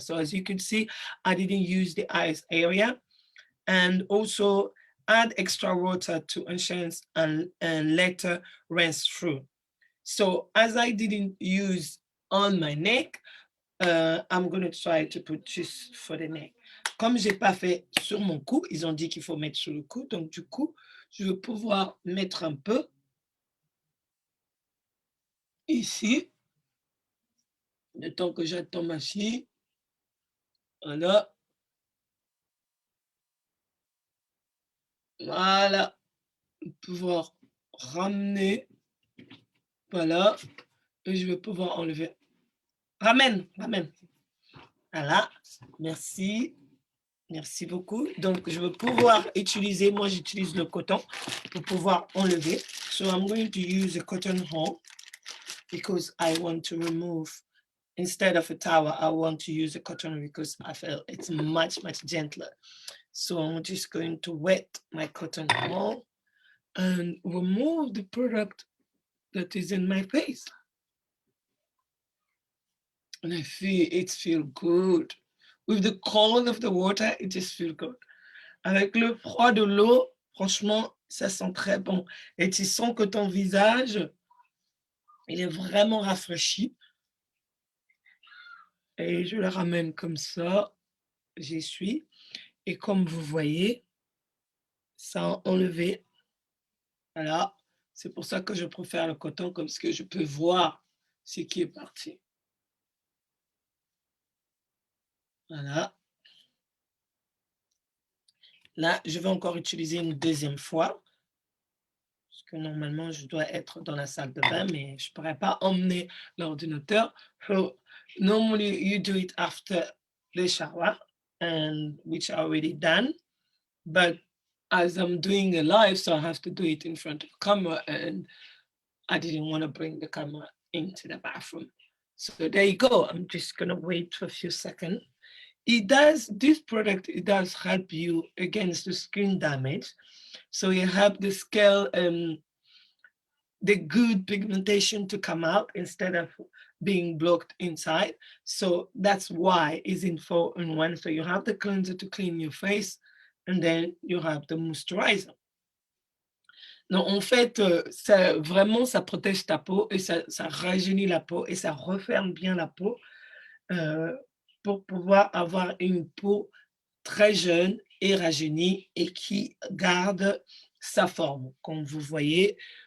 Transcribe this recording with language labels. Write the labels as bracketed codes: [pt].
[en] So as you can see, I didn't use the eyes area. And also add extra water to enhance and later rinse through. So as I didn't use on my neck, I'm going to try to put just for the neck. [fr] Comme j'ai pas fait sur mon cou, ils ont dit qu'il faut mettre sur le cou, donc du coup, je vais pouvoir mettre un peu ici, le temps que j'attends ma fille. Voilà. Voilà. Pouvoir ramener. Voilà. Et je vais pouvoir enlever. Ramène, ramène. Voilà. Merci. Merci beaucoup. Donc, je vais pouvoir utiliser, moi j'utilise le coton pour pouvoir enlever. [en] So I'm going to use a cotton hole because I want to remove, instead of a towel, I want to use a cotton because I feel it's much, much gentler. So I'm just going to wet my cotton hole and remove the product that is in my face. And I feel it feels good. With the cold of the water, it just feels good. [fr] Avec le froid de l'eau, franchement, ça sent très bon. Et tu sens que ton visage, il est vraiment rafraîchi. Et je le ramène comme ça, j'y suis. Et comme vous voyez, ça a enlevé. Voilà, c'est pour ça que je préfère le coton, comme ce que je peux voir ce qui est parti. Voilà. Là, je vais encore utiliser une deuxième fois. Parce que normalement, je dois être dans la salle de bain, mais je ne pourrais pas emmener l'ordinateur. [en] So, normally, you do it after the shower, and which are already done. But as I'm doing a live, so I have to do it in front of camera, and I didn't want to bring the camera into the bathroom. So there you go. I'm just going to wait for a few seconds. This product, it does help you against the skin damage. So you have the scale, the good pigmentation to come out instead of being blocked inside. So that's why it's in 4-in-1. So you have the cleanser to clean your face, and then you have the moisturizer. [fr] Non, en fait, ça, vraiment, ça protège ta peau et ça rajeunit la peau et ça referme bien la peau pour pouvoir avoir une peau très jeune et rajeunie et qui garde sa forme, comme vous voyez.